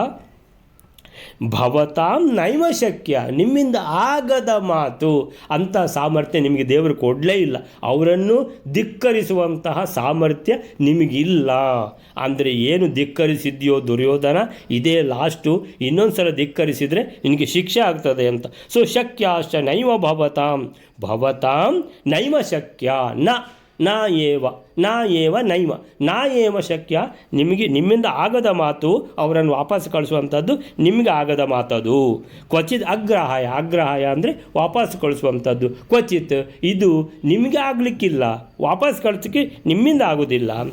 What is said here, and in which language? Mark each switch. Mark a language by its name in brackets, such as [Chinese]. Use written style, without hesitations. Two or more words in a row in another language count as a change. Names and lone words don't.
[Sanskrit] ಭವತಾಂ ನೈವ ಶಕ್ಯ, [Kannada] ನಿಮ್ಮಿಂದ ಆಗದ ಮಾತು, ಅಂಥ ಸಾಮರ್ಥ್ಯ ನಿಮಗೆ ದೇವರು ಕೊಡಲೇ ಇಲ್ಲ. ಅವರನ್ನು ಧಿಕ್ಕರಿಸುವಂತಹ ಸಾಮರ್ಥ್ಯ ನಿಮಗಿಲ್ಲ. ಅಂದರೆ ಏನು ಧಿಕ್ಕರಿಸಿದ್ಯೋ ದುರ್ಯೋಧನ, ಇದೇ ಲಾಸ್ಟು, ಇನ್ನೊಂದು ಸಲ ಧಿಕ್ಕರಿಸಿದರೆ ನಿನಗೆ ಶಿಕ್ಷೆ ಆಗ್ತದೆ ಅಂತ. ಸೊ [Sanskrit] ಶಕ್ಯಾಶ್ಚ ನೈವ ಭವತಾಂ ನೈವ ಶಕ್ಯ ನಾ ಏವ ನೈವ ನಾ ಏವ ಶಕ್ಯ, [Kannada] ನಿಮ್ಮಿಂದ ಆಗದ ಮಾತು ಅವರನ್ನು ವಾಪಸ್ ಕಳಿಸುವಂಥದ್ದು ನಿಮಗೆ ಆಗದ ಮಾತದು. [Sanskrit] ಕ್ವಚಿತ್ ಅಗ್ರಹಾಯ [Kannada] ಅಂದರೆ ವಾಪಸ್ ಕಳಿಸುವಂಥದ್ದು. ಕ್ವಚಿತ್ ಇದು ನಿಮಗೆ ಆಗಲಿಕ್ಕಿಲ್ಲ, ವಾಪಸ್ ಕಳಿಸೋಕ್ಕೆ ನಿಮ್ಮಿಂದ ಆಗೋದಿಲ್ಲ ಅಂತ.